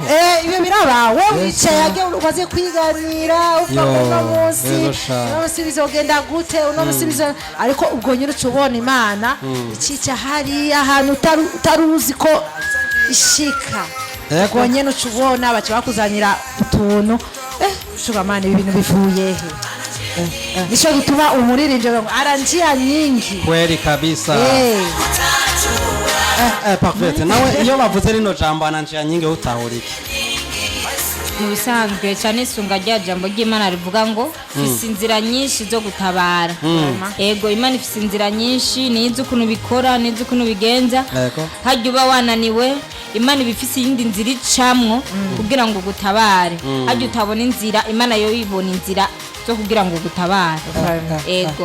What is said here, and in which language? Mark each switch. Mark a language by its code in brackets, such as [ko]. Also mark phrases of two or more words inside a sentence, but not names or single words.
[rn] ibyo birabaho wicaye umaze kwiganira uvuga uno munsi bizogenda gute uno munsi ariko ubwo nyine ucubona Imana icica hari ahantu utaruzi ko ishika ubwo nyine ucubona baca bakuzanira utuntu shugamana ibi bintu bivuye he nico gituma umuririmbyi ngo [sw] aranjia nyingi kweli kabisa [rn] parfait nawe iyo bavuze rino jambo [sw] ananjia nyingi [rn] utahuriki mu bisanzwe cyane isunga rya jambo ry'Imana rivuga ngo ifise inzira nyinshi zo gutabara ego Imana ifise inzira nyinshi nizi ukuntu bikora nizi ukuntu bigenza hajya uba wananiwe Imana ibifise iyindi nzira icamwo kugira ngo gutabare hajya utabona inzira Imana yo yibona inzira zo kugira ngo gutabare ego